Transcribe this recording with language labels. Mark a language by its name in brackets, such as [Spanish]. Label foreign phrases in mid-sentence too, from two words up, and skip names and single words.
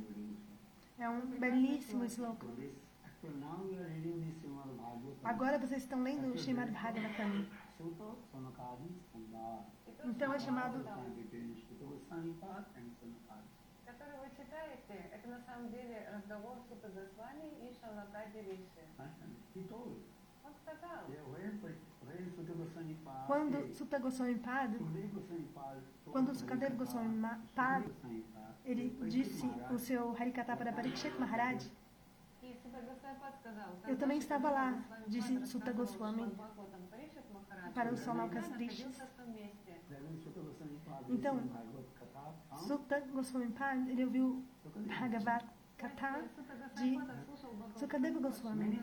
[Portuguese] É um belíssimo sloka. Agora vocês estão lendo o Srimad Bhagavatam. Então é chamado... [Russian] Который вы читаете, это на самом деле разговор Сутта Госвами и Шонакади Риши. Он сказал. [Portuguese] Quando Sutta Goswami Pad, quando Sukadeva Goswami Pad, ele disse o seu Harikata para Parikshit Maharaj, eu também estava lá, disse Sutta Goswami para os Sonalkas Rishis. Então, Sutta Goswami Pad, ele ouviu Bhagavad Gita de Sukadeva Goswami.